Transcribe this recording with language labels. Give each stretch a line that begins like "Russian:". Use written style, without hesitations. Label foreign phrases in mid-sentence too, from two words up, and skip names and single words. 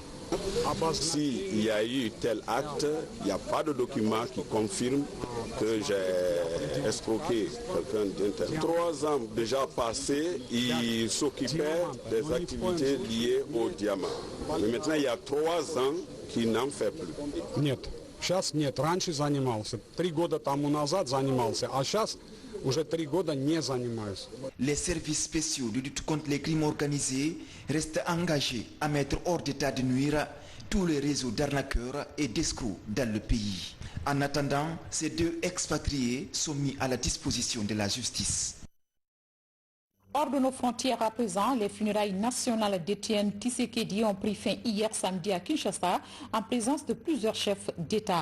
French: S'il y a eu tel acte, il n'y a pas de document qui confirme que j'ai escroqué quelqu'un d'un tel. 3 ans déjà passés, il s'occupait des activités liées au diamant. Mais maintenant, il y a 3 ans qu'il n'en fait plus.
Russian: Нет, сейчас нет. Раньше занимался. 3 года тому назад занимался, а сейчас уже 3 года не занимаюсь.
French: Les services spéciaux de lutte contre les crimes organisés restent engagés à mettre hors d'état de nuire tous les réseaux d'arnaqueurs et d'escrocs dans le pays. En attendant, ces 2 expatriés sont mis à la disposition de la justice. Hors de nos frontières à présent, les funérailles nationales d'Étienne Tshisekedi ont pris fin hier samedi à Kinshasa en présence de plusieurs chefs d'État.